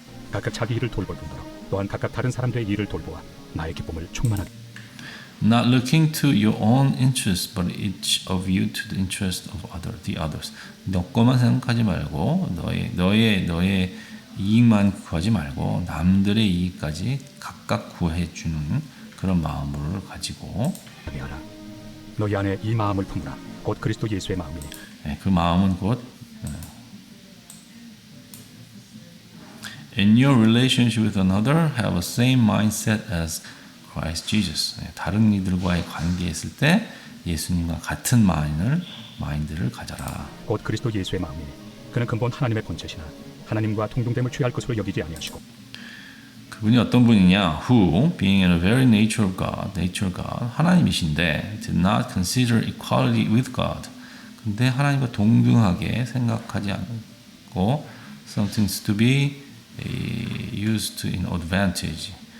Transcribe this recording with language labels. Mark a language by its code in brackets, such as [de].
[ko] 각각 자기 일을 돌볼 뿐더러 또한 각각 다른 사람들의 일을 돌보아 나의 기쁨을 충만하게 [en] not looking to your own interest but each of you to the interest of the others. [ko] 너 것만 생각하지 말고 너의 이익만 구하지 말고 남들의 이익까지 각각 구해주는 그런 마음을 가지고 하라. 너희 안에 이 마음을 품으라. 곧 그리스도 예수의 마음이니. 그 마음은 곧 [en] In your relationship with another, have the same mindset as Christ Jesus. [ko] 다른 이들과의 관계에 있을 때 예수님과 같은 마인드를 가져라. 곧 그리스도 예수의 마음이니. 그는 근본 하나님의 본체시나 하나님과 동등됨을 취할 것으로 여기지 아니하시고. 그분이 어떤 분이냐? [en] Who, being in the very nature of God, [ko] 하나님이신데, [en] did not consider equality with God. [ko] 근데 하나님과 동등하게 생각하지 않고, [en] something to be used in advantage.